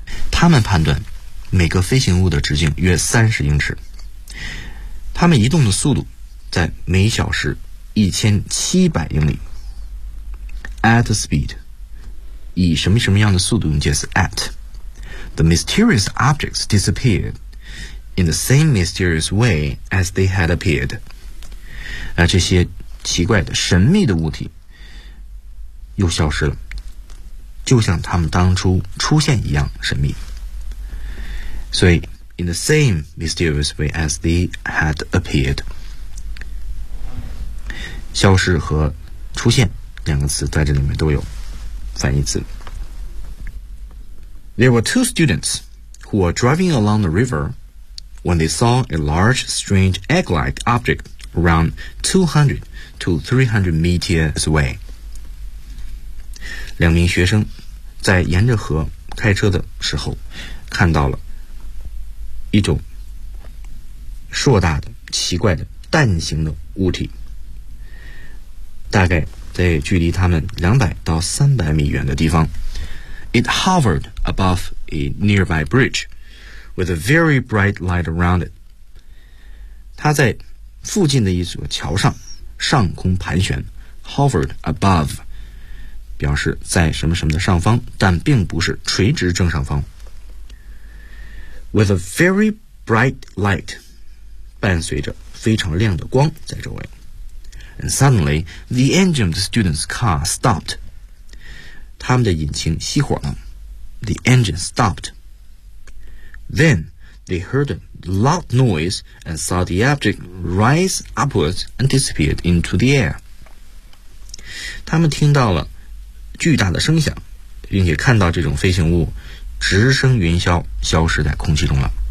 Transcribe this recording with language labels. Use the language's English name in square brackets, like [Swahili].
[Chinese] 他们判断每个飞行物的直径约30英尺，它们移动的速度在每小时1700英里。 At the speed， 以什么什么样的速度用介词 at。 [English] The mysterious objects disappeared in the same mysterious way as they had appeared。 [Chinese] 而这些奇怪的、神秘的物体又消失了，就像它们当初出现一样神秘。所以 [English] in the same mysterious way as they had appeared， [Chinese] 消失和出现两个词在这里面都有反义词。 [English] There were two students who were driving along the river when they saw a large strange egg-like object around 200 to 300 meters away。 [Chinese] 两名学生在沿着河开车的时候看到了一种硕大的奇怪的蛋形的物体，大概在距离他们200到300米远的地方。 [English] It hovered above a nearby bridge with a very bright light around it。 [Chinese] 它在附近的一座桥上上空盘旋。 Hovered above表示在什么什么的上方，但并不是垂直正上方。 [English] With a very bright light， [Chinese] 伴随着非常亮的光在周围。 [English] And suddenly the engine of the student's car stopped， [Chinese] 他们的引擎熄火了。 [English] The engine stopped。 Then they heard a loud noise and saw the object rise upwards and disappeared into the air。 [Chinese] 他们听到了巨大的声响，并且看到这种飞行物直升云霄，消失在空气中了。